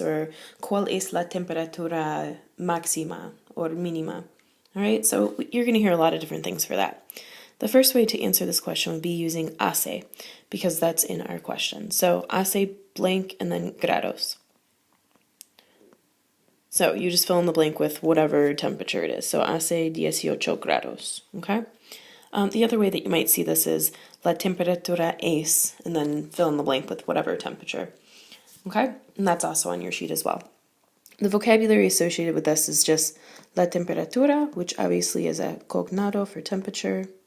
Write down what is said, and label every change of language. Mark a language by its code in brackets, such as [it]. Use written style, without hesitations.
[es] Or ¿cuál es la temperatura máxima or mínima? [en] All right, so you're going to hear a lot of different things for that. The first way to answer this question would be using hace, because that's in our question. So hace blank and then grados. So you just fill in the blank with whatever temperature it is. So [es] hace 18 grados, [en] okay? The other way that you might see this is [es] la temperatura es, [en] and then fill in the blank with whatever temperature, okay? And that's also on your sheet as well. The vocabulary associated with this is just [es] la temperatura, [en] which obviously is a cognado for temperature.